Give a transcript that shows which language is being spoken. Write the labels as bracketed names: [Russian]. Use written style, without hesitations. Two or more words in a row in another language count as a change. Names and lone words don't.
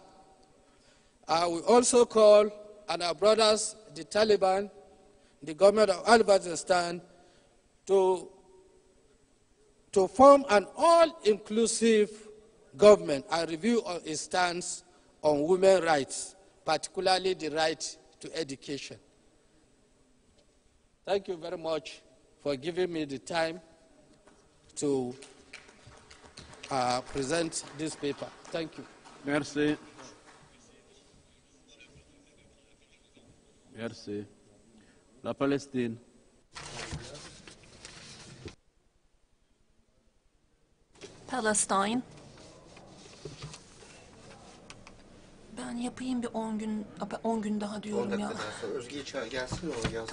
[English] We also call on our brothers, the Taliban, the government of Afghanistan, to form an all-inclusive government and review its stance on women's rights, particularly the right to education. Thank you very much for giving me the time to present this paper. Thank you. [French] Merci. Merci. La Palestine. Palestine. [Turkish] Ben yapayım bir 10 gün daha diyorum ya. Özge gelsin o yazmış.